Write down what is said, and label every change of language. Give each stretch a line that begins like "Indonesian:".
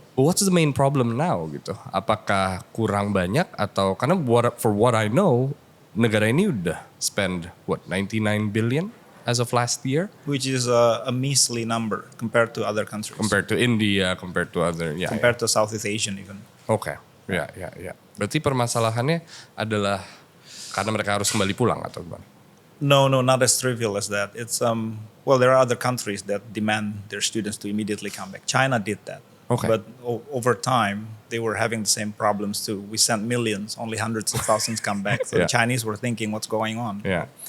English: But what's the main problem now
Indonesian: gitu? Apakah kurang banyak atau karena
English: for what I know,
Indonesian: negara ini udah
English: spend 99 billion as of last year Which is a measly number compared to other countries. compared to India, compared to other, Compared to Southeast Asian even.
Indonesian: Oke, ya. Berarti permasalahannya adalah karena mereka harus kembali pulang atau gimana?
English: No, not as trivial as that. It's well, there are other countries that demand their students to immediately come back. China did that. Okay. But over time, they were having the same problems too. We sent millions, only hundreds of thousands come back. So Yeah. the Chinese were thinking, what's going on?
Indonesian: Ya.